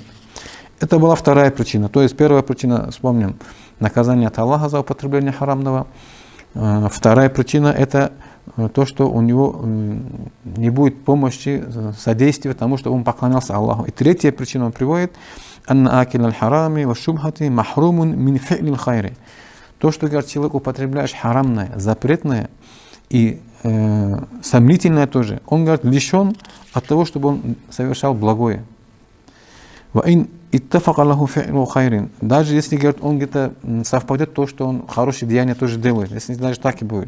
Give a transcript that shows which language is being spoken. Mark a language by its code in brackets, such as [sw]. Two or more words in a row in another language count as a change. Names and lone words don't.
[ru] Это была вторая причина. То есть первая причина, вспомним, наказание от Аллаха за употребление харамного. Вторая причина — это то, что у него не будет помощи, содействия тому, чтобы он поклонялся Аллаху. И третья причина он приводит: [ar] «أن آكل الحرام والشبهات محروم من فعل الخير». [ru] То, что, говорит, человек употребляешь харамное, запретное и сомнительное тоже, он, говорит, лишен от того, чтобы он совершал благое. Даже если, говорит, он где-то совпадет то, что он хорошие деяния тоже делает, если даже так и будет.